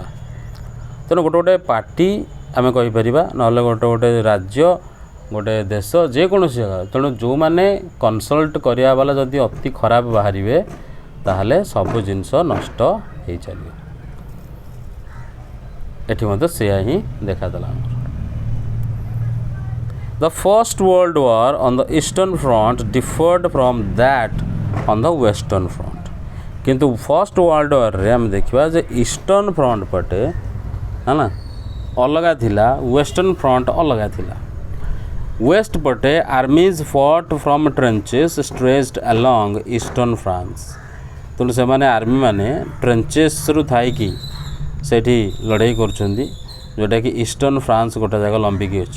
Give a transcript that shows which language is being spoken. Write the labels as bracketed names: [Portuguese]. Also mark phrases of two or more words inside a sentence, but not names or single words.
[Odia] ତେଣୁ ଗୋଟେ ପାର୍ଟି ଆମେ କହିପାରିବା, ନହେଲେ ଗୋଟେ ରାଜ୍ୟ, ଗୋଟେ ଦେଶ, ଯେକୌଣସି ଜାଗା, ତେଣୁ ଯେଉଁମାନେ କନସଲ୍ଟ କରିବା ବାଲା ଯଦି ଅତି ଖରାପ ବାହାରିବେ, ତାହେଲେ ସବୁ ଜିନିଷ ନଷ୍ଟ ହେଇ ଚାଲିବ। ଏଠି ମଧ୍ୟ ସେୟା ହିଁ ଦେଖାଦେଲା। [English] The First World War on the Eastern Front differed from that on the Western Front। [Odia] କିନ୍ତୁ [English] first world war-re [Odia] ଆମେ ଦେଖିବା ଯେ [English] eastern front [Odia] ପଟେ ହେଲା ଅଲଗା ଥିଲା, [English] western front [Odia] ଅଲଗା ଥିଲା। [English] ୱେଷ୍ଟ ପଟେ armies fought from trenches stretched along eastern France. [Odia] ତେଣୁ ସେମାନେ ଆର୍ମିମାନେ ଟ୍ରେଞ୍ଚେସ୍ରୁ ଥାଇକି ସେଇଠି ଲଢ଼େଇ କରୁଛନ୍ତି, ଯେଉଁଟାକି ଇଷ୍ଟର୍ଣ୍ଣ ଫ୍ରାନ୍ସ ଗୋଟେ ଜାଗା ଲମ୍ବିକି ଅଛି।